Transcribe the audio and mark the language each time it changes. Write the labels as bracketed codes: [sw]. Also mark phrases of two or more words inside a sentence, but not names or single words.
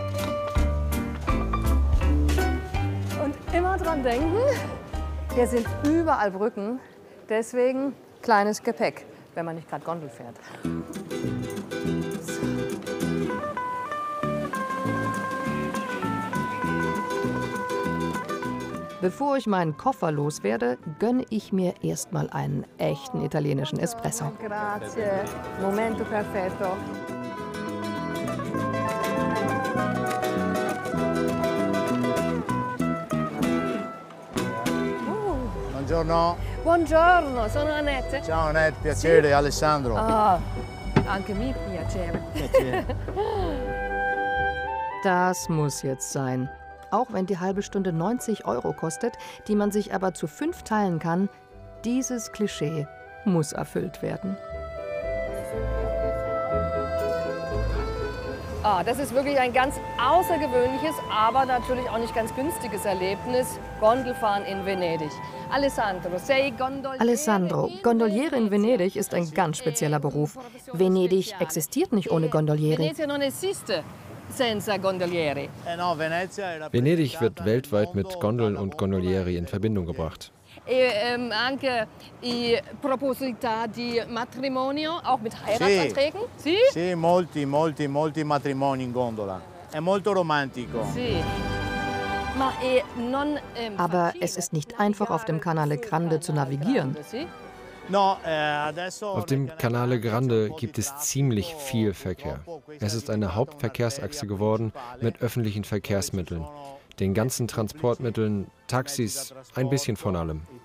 [de] Und immer dran denken, hier sind überall Brücken, deswegen kleines Gepäck, wenn man nicht gerade Gondel fährt. Bevor ich meinen Koffer loswerde, gönne ich mir erstmal einen echten italienischen Espresso. [it] Grazie. Momento perfetto. Buongiorno. Buongiorno, sono Annette. Ciao Annette, piacere, sì. Alessandro. Ah, anche mi piacere. [de] Das muss jetzt sein. Auch wenn die halbe Stunde 90 € kostet, die man sich aber zu 5 teilen kann, dieses Klischee muss erfüllt werden. Ja, das ist wirklich ein ganz außergewöhnliches, aber natürlich auch nicht ganz günstiges Erlebnis. Gondelfahren in Venedig. Alessandro, Gondoliere in Venedig ist ein ganz spezieller Beruf. Venedig existiert nicht ohne Gondolieri. Venedig wird weltweit mit Gondeln und Gondolieri in Verbindung gebracht. [it] Anche I proposita di matrimonio, [de] auch mit Heiratsanträgen? [it] Sì, sì, molti matrimoni in gondola. È molto romantico. Sì. [de] Aber es ist nicht einfach, auf dem Canale Grande zu navigieren. Auf dem Canale Grande gibt es ziemlich viel Verkehr. Es ist eine Hauptverkehrsachse geworden mit öffentlichen Verkehrsmitteln, den ganzen Transportmitteln, Taxis, ein bisschen von allem.